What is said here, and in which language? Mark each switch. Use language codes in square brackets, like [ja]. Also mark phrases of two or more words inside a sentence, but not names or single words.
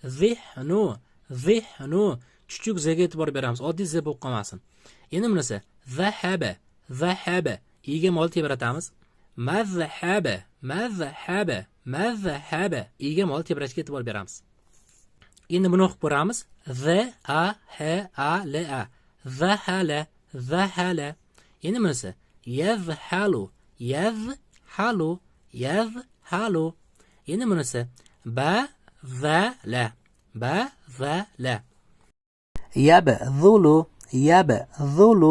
[ar] zihnu, zihnu. [uz] Chuchuk zga e'tibor beramiz. Oddiy z bo'lib qolmasin. Endi bunisi [ar] zahaba, zahaba. [uz] Iga mol tebratamiz. [ar] Mazhaba, mazhaba, mazhaba. [uz] Iga mol tebrashga e'tibor beramiz. Endi buni o'qib ko'ramiz. [ar] Z a h a l a. Zahala, zahala. [uz] Endi bunisi [ar] yazhalu, yazhalu, yazhalu. [uz] Endi bunisi [ar] bazala, bazala. Yabzulu, yabzulu.